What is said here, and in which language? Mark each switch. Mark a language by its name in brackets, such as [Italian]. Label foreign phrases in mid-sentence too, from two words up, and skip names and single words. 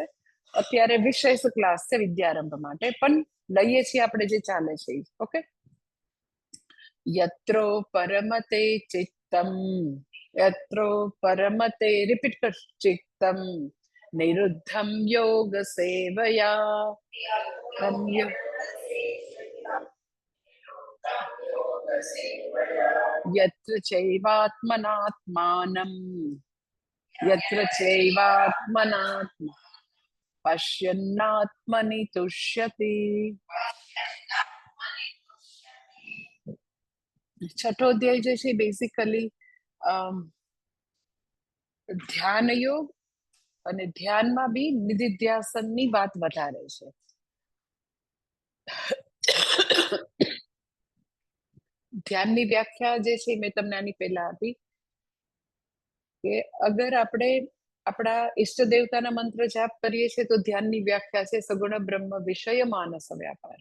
[Gujarati] અત્યારે વિશેષ ક્લાસ છે વિદ્યારંભ માટે, પણ લઈએ છીએ આપણે જે ચાલે છે. [Sanskrit] ઓકે. યત્રો પરમતે ચિત્તમ, યત્રો પરમતે, [Gujarati] રિપીટ કર, [Sanskrit] ચિત્તમ નિરુદ્ધમ યોગ સેવયા, यत्र चैवात्मनात्मानं, यत्र चैवात्मनात्म पश्यन्नात्मनि तुष्यति. [Gujarati] 6ઠ્ઠો અધ્યાય જે છે બેઝિકલી ધ્યાન યોગ અને ધ્યાનમાં બી નિધિધ્યાસનની વાત વધારે છે. ધ્યાનની વ્યાખ્યા જે છે મેં તમને આની પહેલા આપી કે અગર આપણે આપણા ઈષ્ટ દેવતાના મંત્ર જાપ કરીએ છીએ તો ધ્યાનની વ્યાખ્યા છે [Sanskrit] સગુણ બ્રહ્મ વિષય માનસ વ્યાપાર.